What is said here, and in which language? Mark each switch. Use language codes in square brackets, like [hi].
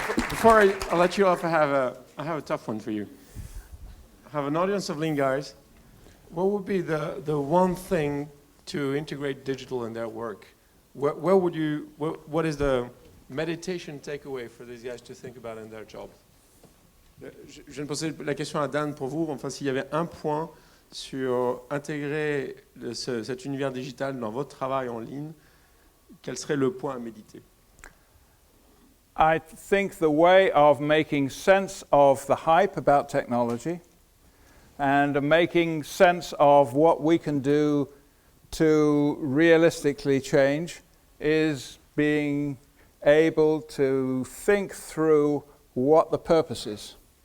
[en] Before I let you off, I have a tough one for you. I have an audience of lean guys. What would be the one thing to integrate digital in their work? What is the meditation takeaway for these guys to think about in their job? [fr] Je viens de poser la question à Dan pour vous. Enfin, s'il y avait un point sur intégrer cet univers digital dans votre travail en ligne, quel serait le point à méditer? [en] I think the way of making sense of the hype about technology and making sense of what we can do to realistically change is being able to think through what the purpose is.